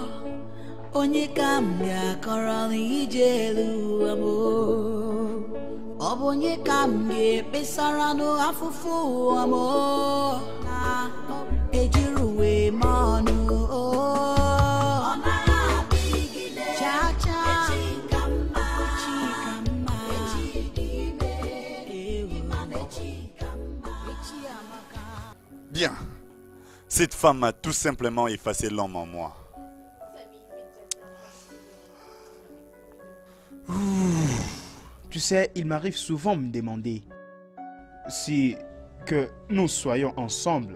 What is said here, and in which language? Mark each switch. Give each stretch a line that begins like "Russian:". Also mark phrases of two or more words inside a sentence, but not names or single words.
Igbo: Onye ka m ga-akọrọ n'ijelu amo? Ọ bụ onye ka m ga-ekpesara n'afụfụ amo? Na ejiri uwe m ọnụ. Ọ na-adịgide cha-cha. Echi ka mma.
French: Bien. Cette femme a tout simplement effacé l'homme en moi. Tu sais, il m'arrive souvent de me demander si que nous soyons ensemble.